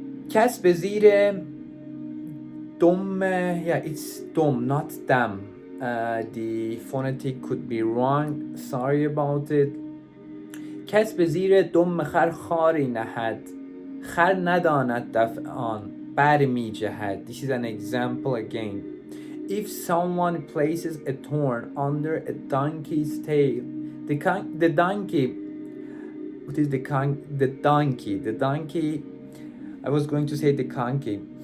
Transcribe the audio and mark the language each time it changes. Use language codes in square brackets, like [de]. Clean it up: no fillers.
[fa] کس به زیر [en] dum, yeah, it's dum, not dam. The phonetic could be wrong. Sorry about it. [fa] کس به زیر دم خر خاری نهد خر نداند دفع آن بر می جهد. [en] This is an example again. If someone places a thorn under a donkey's tail, the donkey, what is the donkey, I was going to say the donkey